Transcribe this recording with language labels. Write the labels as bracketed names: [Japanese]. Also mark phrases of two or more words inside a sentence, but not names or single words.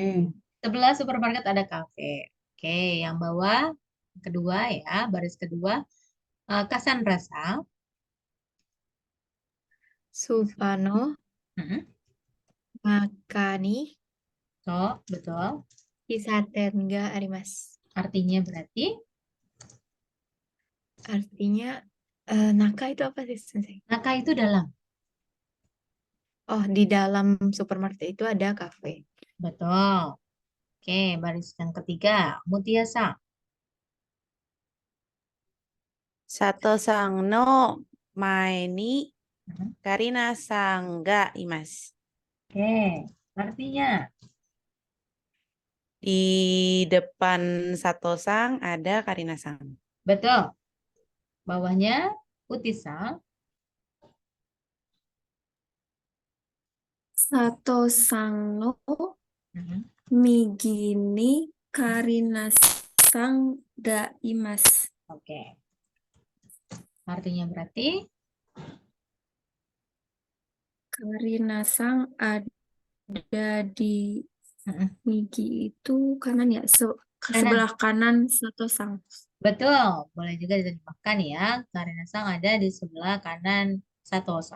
[Indonesian] Sebelah supermarket ada kafe. Oke, yang bawah kedua ya, baris kedua. Cassandra Sang. [Japanese] スーパーの Mm-mm. 中に [Indonesian] So, betul. [Japanese] 喫茶店があります. [Indonesian] Artinya berarti Artinya naka itu apa sih, Sensei? Naka itu dalam. Oh, di dalam supermarket itu ada kafe. Betul. Oke, baris yang ketiga. Mutia Sang. [Japanese] 佐藤さんの前に Mhm. カリナさんがいます. [Indonesian] Oke, artinya Di depan Sato sang ada Karina sang. betul. Bawahnya Putih Sang. [Japanese] 佐藤さんの Mhm. 右にカリナさんがいます. [Indonesian] Oke. Artinya berarti Karinasang ada di Mhm. migi itu kanan ya, Kanan. sebelah kanan Sato-sang. Betul, boleh juga diterjemahkan ya. Karena-sang ada di sebelah kanan Sato-sang.